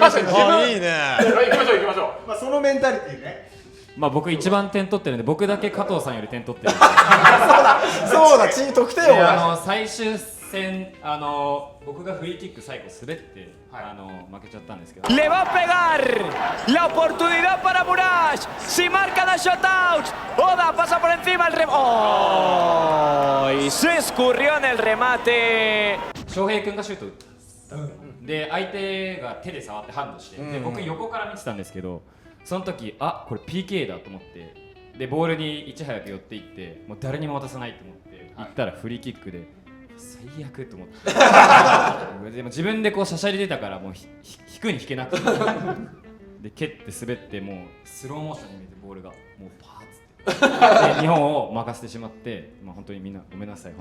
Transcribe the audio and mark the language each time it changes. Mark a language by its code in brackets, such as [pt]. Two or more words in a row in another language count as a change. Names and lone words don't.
[ja] いいね。行きましょう。そのメンタリティね。僕一番点取ってるんで、僕だけ加藤さんより点取ってる。そうだ、チーム得点王。最終戦、僕がフリーキック最後滑って負けちゃったんですけど。 [es] Le va a pegar la oportunidad para Murash. Si marca la shutout. Oda pasa por encima el remate. ¡Oh! Y se escurrió en el remate. [ja] 翔平君がシュート打った。で相手が手で触ってハンドして、で僕横から見てたんですけど、その時これ PK だと思って、でボールにいち早く寄っていって、もう誰にも渡さないと思って行ったらフリーキックで。最悪と思ってでも自分でこうしゃしゃり出たから、もう引くに引けなくてで蹴って滑って、もうスローモーションに見えてボールがもうパーッつってで日本を任せてしまって、本当にみんなごめんなさい。